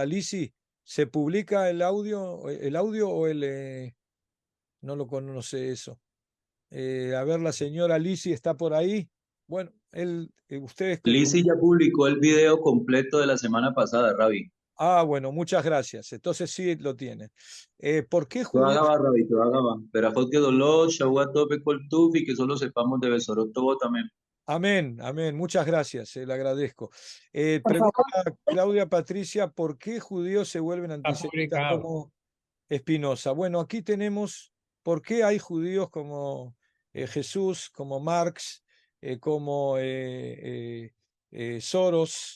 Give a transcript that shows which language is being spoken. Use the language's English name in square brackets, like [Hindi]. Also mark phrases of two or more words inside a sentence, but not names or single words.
[Spanish] Lisi, ¿se publica el audio o no lo conoce eso? A ver, la señora Lisi está por ahí. Bueno, ustedes... Lizzy ya publicó el video completo de la semana pasada, Ravi. Bueno, muchas gracias. Entonces sí lo tiene. ¿Por qué [Hebrew] תודה [Spanish] judíos? [Hebrew] רבה, רבי, תודה רבה. ברכות גדולות, שבוע טוב בכל טוב, [Spanish] y que solo sepamos de [Hebrew] בשורות טובות, [Spanish] amén. Amén, amén. Muchas gracias, le agradezco. Por favor. Pregunta Claudia Patricia, ¿por qué judíos se vuelven antisemitas como Espinosa? Bueno, aquí tenemos por qué hay judíos como Jesús, como Marx, como Soros.